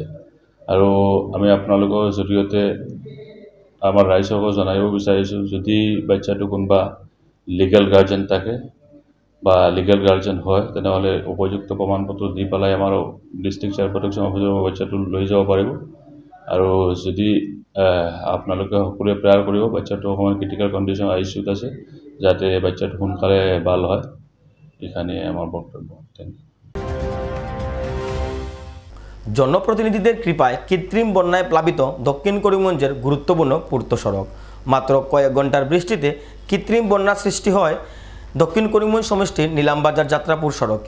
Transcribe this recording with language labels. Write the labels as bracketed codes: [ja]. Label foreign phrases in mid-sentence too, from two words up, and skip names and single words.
[as] আৰু আমি আপোনালোকৰ জৰিয়তে আমাৰ ৰাইজক জনাব বিচাৰিছোঁ, যদি বাচ্চাটো কোনোবা [en] legal guardian [as] থাকে বা [en] legal guardian [as] হয় তেনেহ'লে উপযুক্ত প্ৰমাণপত্ৰ দি পেলাই আমাৰ [en] district child protection officer [as] বাচ্চাটো লৈ যাব পাৰিব। আৰু যদি আপোনালোকে সকলোৱে প্ৰেয়াৰ কৰিব, বাচ্চাটো অকণমান [en] critical condition ICU [as] আছে, যাতে বাচ্চাটো সোনকালে ভাল হয়। [bn] এখানে আমার বক্তব্য। [en] thank you. [bn] জনপ্রতিনিধিদের কৃপায় কৃত্রিম বন্যায় প্লাবিত দক্ষিণ করিমগঞ্জের গুরুত্বপূর্ণ পূর্ত সড়ক। মাত্র কয়েক ঘন্টার বৃষ্টিতে কৃত্রিম বন্যার সৃষ্টি হয় দক্ষিণ করিমগঞ্জ সমষ্টির নীলামবাজার যাত্রাপুর সড়কে।